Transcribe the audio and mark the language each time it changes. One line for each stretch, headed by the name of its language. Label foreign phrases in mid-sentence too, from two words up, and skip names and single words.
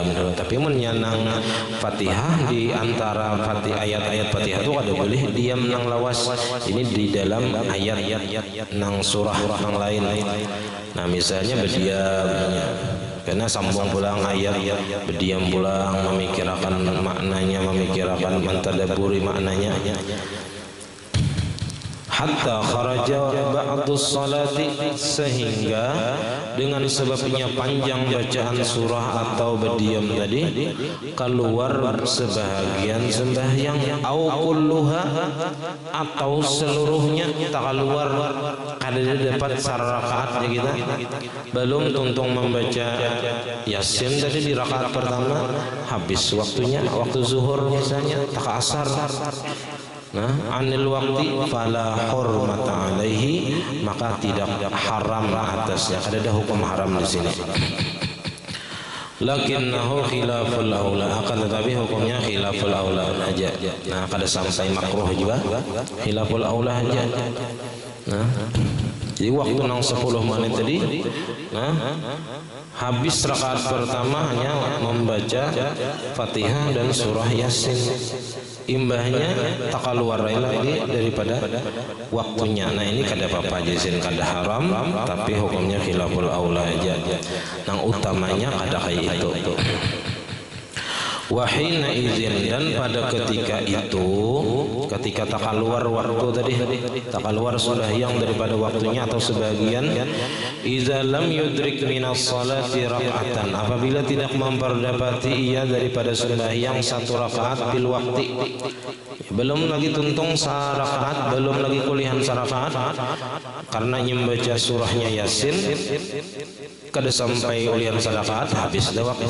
Banjar: Tapi menyanang Fatihah di antara ayat-ayat Fatihah itu ada boleh diam nang lawas. Ini di dalam ayat nang surah nang lain. Nah misalnya berdiam, karena sambung pulang ayat, berdiam pulang memikirkan maknanya, memikirkan mentadaburi maknanya.
Arabic: Hatta kharaja ba'dus salati,
Banjar: sehingga dengan sebabnya panjang bacaan surah atau berdiam tadi keluar sebahagian sembahyang,
Arabic: au kulluha,
Banjar: atau seluruhnya tak keluar, kada dapat sarakaat ya kita belum tuntung membaca Yasin tadi di rakaat pertama, habis waktunya, waktu zuhur misalnya tak asar.
Arabic: anil waqti fala hurmata alaihi,
Banjar: maka tidak haram atasnya. Ada hukum haram di sini.
Arabic: Lakinnahu khilaful aula,
Banjar: akan tetapi hukumnya
Arabic: khilaful aula
Banjar: aja. Nah, kada sampai makruh juga,
Arabic: khilaful aula
Banjar: aja. Nah, jadi waktu nang 10 menit tadi, habis rakaat pertama hanya membaca Fatihah dan surah Yasin. Imbahnya tak keluar lagi daripada waktunya. Nah, ini kada apa-apa jizin, kada haram, tapi hukumnya
Arabic: khilaful aula
Banjar: aja. Nang utamanya kada kayak itu.
Arabic: Wahina izin,
Banjar: dan pada ketika itu, ketika tak keluar waktu tadi, tak keluar sembahyang daripada waktunya atau sebagian,
Arabic: iza lam yudrik minas salati raka'atan,
Banjar: apabila tidak memperdapati ia daripada sembahyang 1 rakaat
Arabic: bil wakti,
Banjar: belum lagi tuntung sarakaat, belum lagi kulihan sarakaat, karena membaca surahnya Yasin kada sampai ulian sarakaat, habis dah waktu.